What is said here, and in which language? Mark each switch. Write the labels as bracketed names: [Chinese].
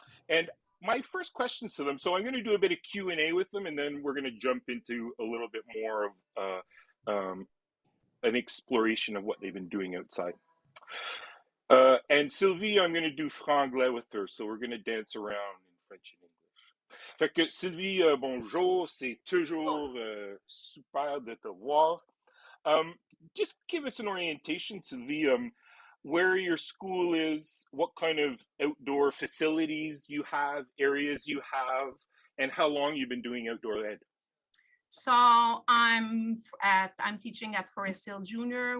[English] And my first questions to them, so I'm going to do a bit of Q&A with them, and then we're going to jump into a little bit more of an exploration of what they've been doing outside. And Sylvie, I'm going to do franglais with her, so we're going to dance around in French and English. [French] Fait que Sylvie, bonjour, c'est toujours super de te voir. [English] Just give us an orientation, Sylvie, where your school is, what kind of outdoor facilities you have, areas you have, and how long you've been doing outdoor ed. So I'm teaching at Forest Hill Junior.